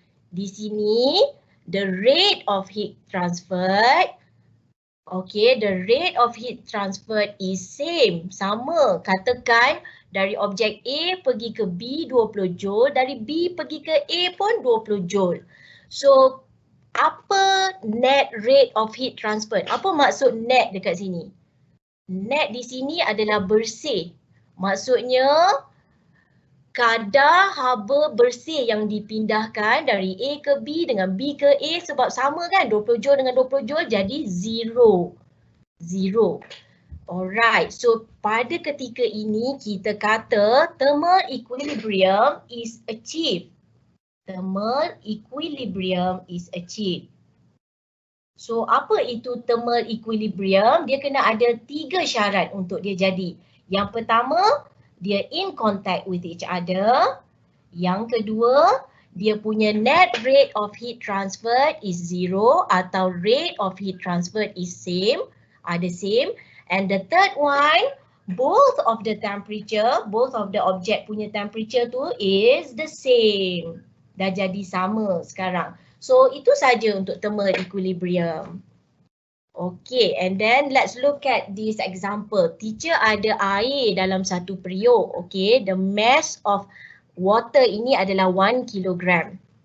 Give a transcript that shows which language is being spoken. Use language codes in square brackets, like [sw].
[en] Di sini, the rate of heat transferred, okay, the rate of heat transferred is same, sama. [ms] Katakan dari objek A pergi ke B 20 joule, dari B pergi ke A pun 20 joule. [en] So, apa net rate of heat transferred? [ms] Apa maksud net dekat sini? Net di sini adalah bersih. Maksudnya, kadar haba bersih yang dipindahkan dari A ke B dengan B ke A sebab sama kan 20 joule dengan 20 joule jadi zero. [en] Alright, [ms] so pada ketika ini kita kata [en] thermal equilibrium is achieved. Thermal equilibrium is achieved. So [ms] apa itu [en] thermal equilibrium? [ms] Dia kena ada 3 syarat untuk dia jadi. Yang pertama, dia [en] in contact with each other. [ms] Yang kedua, dia punya [en] net rate of heat transfer is zero atau rate of heat transfer is same, are the same. And the third one, both of the temperature, both of the object punya temperature tu is the same. [ms] Dah jadi sama sekarang. So itu saja untuk thermal equilibrium. [en] Okay, and then let's look at this example. [ms] Teacher ada air dalam satu periuk. [en] Okay, the mass of water [ms] ini adalah [en] 1 kilogram.